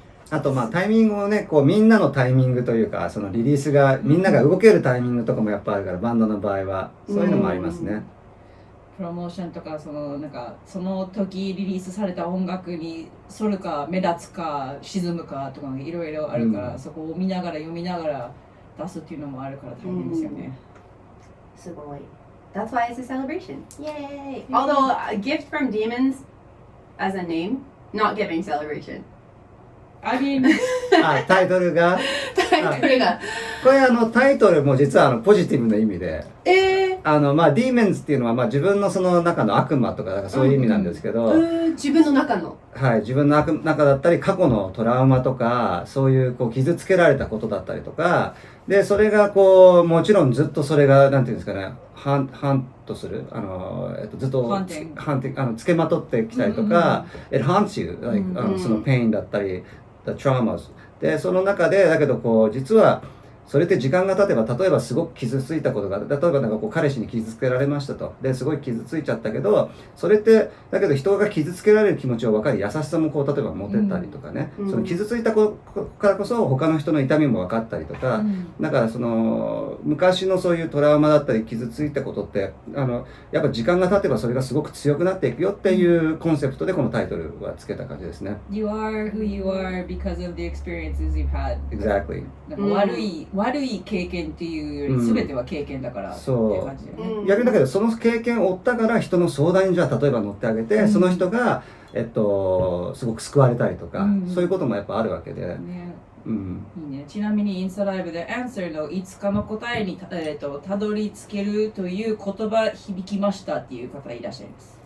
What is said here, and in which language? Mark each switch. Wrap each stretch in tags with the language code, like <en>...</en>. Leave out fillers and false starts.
<ja>あとタイミングをねこうみんなのタイミングというかそのリリースがみんなが動けるタイミングとかもやっぱあるからバンドの場合はそういうのもありますね。プロモーションとかその時リリースされた音楽に反るか目立つか沈むかとかいろいろあるから、そこを見ながら読みながら出すっていうのもあるから大変ですよね。すごい。</ja> <en>That's why it's a celebration. Yay! Although a gift from demons as a name, not giving celebration. I mean</en> <ja>タイトルがこれタイトルも実はポジティブな意味で、demons っていうのは自分のその中の悪魔とかそういう意味なんですけど、自分の中の自分の中だったり過去のトラウマとかそういう傷つけられたことだったりとかで、それがもちろんずっとそれがなんていうんですかね、ハントするずっとつけまとってきたりとか、</ja> <en>it haunts you like</en> <ja>そのペインだったり</ja> <en>the traumas</en> <ja>で、その中でだけど実はそれって時間が経てば、例えばすごく傷ついたことが、例えば彼氏に傷つけられましたと、ですごい傷ついちゃったけど、それってだけど人が傷つけられる気持ちを分かり、優しさも例えば持てたりとかね、その傷ついたからこそ他の人の痛みも分かったりとか、だからその昔のそういうトラウマだったり傷ついたことってやっぱ時間が経てばそれがすごく強くなっていくよっていうコンセプトでこのタイトルはつけた感じですね。</ja> <en>You are who you are because of the experiences you've had. Exactly.</en> <ja>悪い経験っていうより全ては経験だからっていう感じだよね。逆にだけどその経験を負ったから人の相談にじゃあ例えば乗ってあげて、その人がすごく救われたりとか、そういうこともやっぱあるわけで。ね、いいね。ちなみにインスタライブで Answer のいつかの答えにたどり着けるという言葉響きましたっていう方いらっしゃいます。</ja>